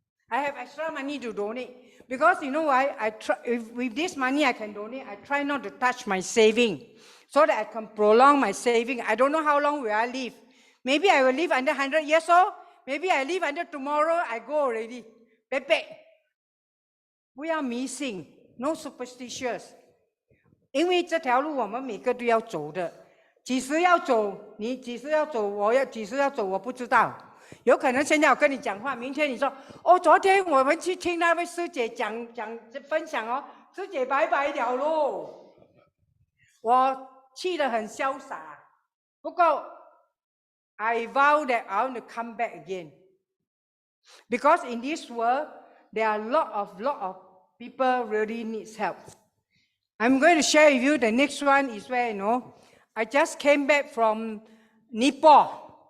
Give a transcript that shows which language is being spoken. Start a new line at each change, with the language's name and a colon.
English: I have extra money to donate. Because you know why? With this money I can donate, I try not to touch my saving so that I can prolong my saving. I don't know how long will I live. Maybe I will live under 100 years old. Maybe I live under tomorrow, I go already. Pepe. We are missing, no superstitious.
Chinese: 因为这条路我们每个都要走的，几时要走，你几时要走，几时要走，我不知道。有可能现在我跟你讲话，明天你说，哦，昨天我们去听那位师姐分享哦，师姐拜拜了咯。我去得很潇洒，不过
English: I vow that I want to come back again. Because in this world, there are a lot of people really needs help. I'm going to share with you the next one is where, I just came back from Nepal.